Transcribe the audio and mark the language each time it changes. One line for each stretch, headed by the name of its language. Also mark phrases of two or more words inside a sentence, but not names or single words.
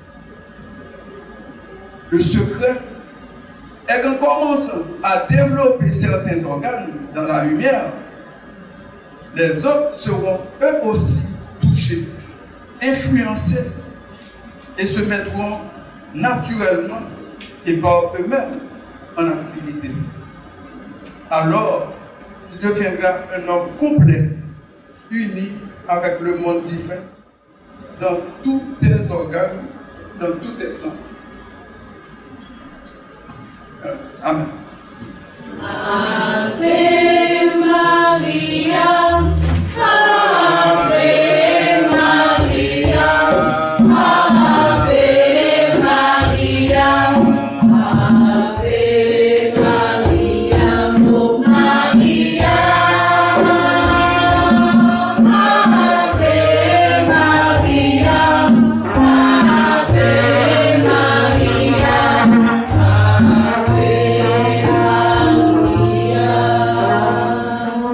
French: Le secret est qu'en commençant à développer certains organes dans la lumière, les autres seront eux aussi touchés, influencés et se mettront naturellement et par eux-mêmes en activité. Alors, tu deviendras un homme complet, uni avec le monde divin, dans tous tes organes, dans tous tes sens. Merci. Amen.
Latin: Ave Maria, Ave Maria, Ave Maria, Ave Maria, oh Maria, Ave Maria, Ave Maria.